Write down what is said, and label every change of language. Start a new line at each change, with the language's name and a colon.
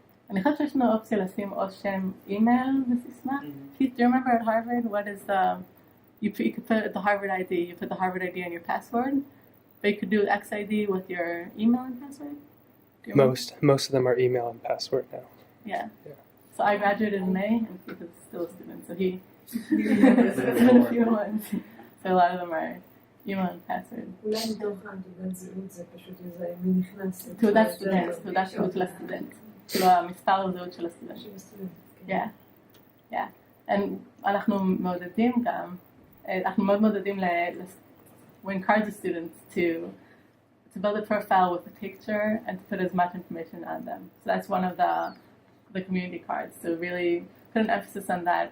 Hebrew: אני חושבת שיש לנו אופציה לשים או שם אימייל וסיסמה.
English: Keith, do you remember at Harvard what is you could put the Harvard ID, you put the Harvard ID in your password, but you could do XID with your email and password? Most of them are email and password now. Yeah. Yeah. So I graduated in May, and Keith is still a student. So it's been a few months. So a lot of them are email and password.
Hebrew: אולי מתוך תעודת זהות זה פשוט איזה מי נכנס. תעודת סטודנט, תעודת זהות של הסטודנט. כאילו המספר זהות של הסטודנט.
English: Yeah.
Hebrew: אנחנו מעודדים גם, אנחנו מאוד מעודדים
English: we encourage the students to build a profile with a picture and to put as much information on them. So that's one of the community cards. So really put an emphasis on that.